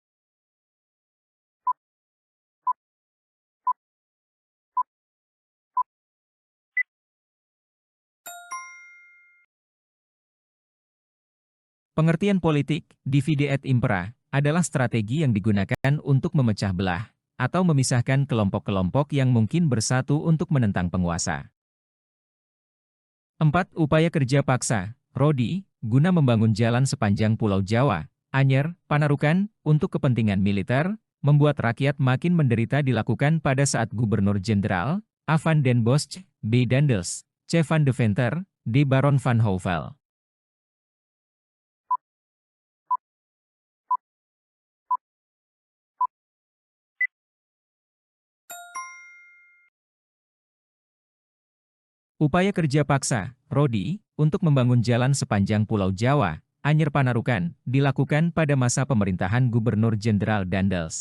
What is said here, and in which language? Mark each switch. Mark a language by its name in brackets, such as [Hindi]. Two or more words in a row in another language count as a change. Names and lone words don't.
[Indonesian] Pengertian politik [Latin] divide et impera [Indonesian] adalah strategi yang digunakan untuk memecah belah atau memisahkan kelompok-kelompok yang mungkin bersatu untuk menentang penguasa. 4. Upaya kerja paksa, RODI, guna membangun jalan sepanjang Pulau Jawa, Anyer, Panarukan, untuk kepentingan militer, membuat rakyat makin menderita dilakukan pada saat Gubernur Jenderal A. van den Bosch, B. Daendels, C. van de Venter, D. Baron van Houvel. Upaya kerja paksa, RODI, untuk membangun jalan sepanjang Pulau Jawa, Anyer Panarukan, dilakukan pada masa pemerintahan Gubernur Jenderal Daendels.